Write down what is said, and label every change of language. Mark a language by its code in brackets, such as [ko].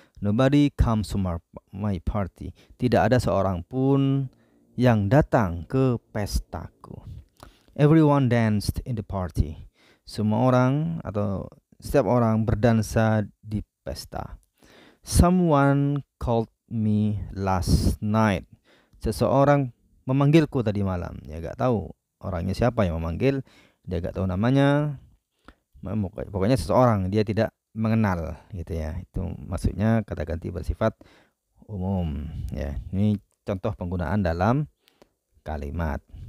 [en] Nobody comes to my party. [id] Tidak ada seorang pun yang datang ke pestaku. [en] Everyone danced in the party. [id] Semua orang atau setiap orang berdansa di pesta. [en] Someone called me last night. [id] Seseorang memanggilku tadi malam. Ya gak tahu orangnya siapa yang memanggil, dia gak tahu namanya. Pokoknya seseorang, dia tidak mengenal gitu ya. Itu maksudnya kata ganti bersifat umum ya. Ini contoh penggunaan dalam kalimat.